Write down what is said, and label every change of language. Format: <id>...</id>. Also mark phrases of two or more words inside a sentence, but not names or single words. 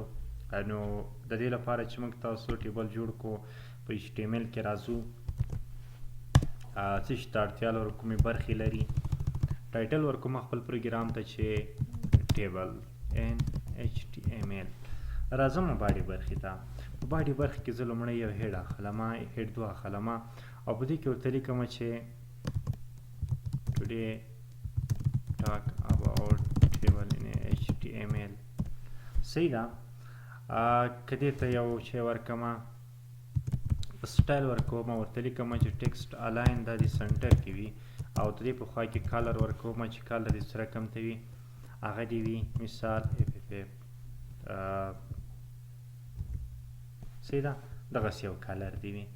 <ps>نو د دې لپاره چې موږ تاسو ټیبل جوړ کړو په HTML کې راځو، څه شي ته اړتیا لرو، کومې برخې لري. ټایټل ورکوم خپل پروګرام ته چې</ps> <en>table HTML.</en> <ps>راځم باډي برخې ته. په باډي برخې کې زه لومړی یو هیډ اخلم، هیډ 2 اخلم او په دې کې ورته لیکم چې</ps> <en>today talk about table in HTML.</en> <ps>صحیح ده. که دې ته یو شی ورکمه سټایل ورکوم، ورته لیکم چې</ps> <en>text align</en> <ps>دا د سنټر کې وي او د دې په خوا کې کالر ورکوم چې کالر دې څه رقم ته وي، هغه دې وي مثال صحیح ده، دغسې یو کالر دې وي.</ps>